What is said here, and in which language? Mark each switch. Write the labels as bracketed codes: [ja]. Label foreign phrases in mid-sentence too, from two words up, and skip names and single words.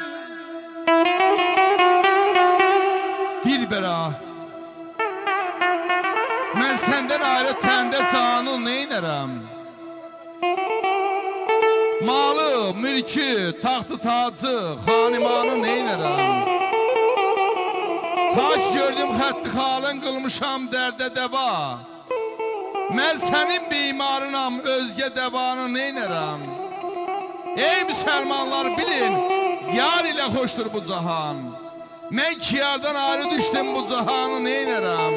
[tr] Dilbera, ben senden ayrı tende canın neylerem? [az] Malı, mülkü, taxtı tacı, xanimanı neylerem? Taç gördüm xətti xalın qılmışam dərdə dəva. Mən sənin bimarınam, özgə dəvanı neylərəm? [tr] Ey Müslümanlar bilin, yar ile hoştur bu cahan. [az] Mən ki yardan ayrı düştüm bu cahanı neylərəm?